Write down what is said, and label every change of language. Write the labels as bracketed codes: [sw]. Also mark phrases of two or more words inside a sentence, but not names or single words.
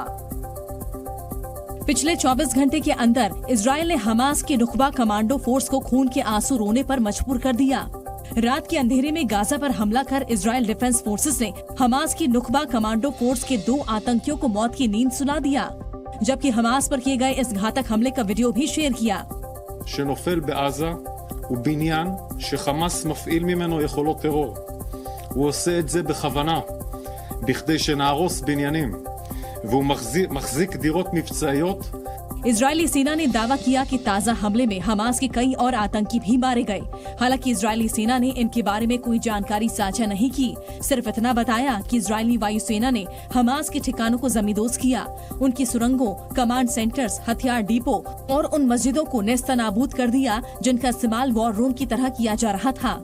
[hi] पिछले 24 घंटे के अंदर इजरायल ने हमास के नुखबा [en] commando force [hi] को खून के आंसू रोने पर मजबूर कर दिया। रात के अंधेरे में गाजा पर हमला कर इजरायल डिफेंस फोर्सेस ने हमास की नुखबा [en] commando force [hi] के 2 आतंकियों को मौत की नींद सुला दिया, जबकि हमास पर किए गए इस घातक हमले का वीडियो भी शेयर किया। [he] שנופל בעזה הוא בניין שחמאס מפעיל ממנו יכולות טרור. הוא עושה את זה בכוונה, בכדי שנהרוס בניינים, והוא מחזיק דירות מבצעיות. [hi] इजरायली सेना ने दावा किया कि ताज़ा हमले में हमास के कई और आतंकी भी मारे गए। हालांकि इजरायली सेना ने इनके बारे में कोई जानकारी साझा नहीं की, सिर्फ इतना बताया कि इजरायली वायुसेना ने हमास के ठिकानों को जमींदोज किया, उनकी सुरंगों, [en] command centers, [hi] हथियार डिपो और उन मस्जिदों को नेस्तनाबूद कर दिया जिनका इस्तेमाल [en] war room [hi] की तरह किया जा रहा था।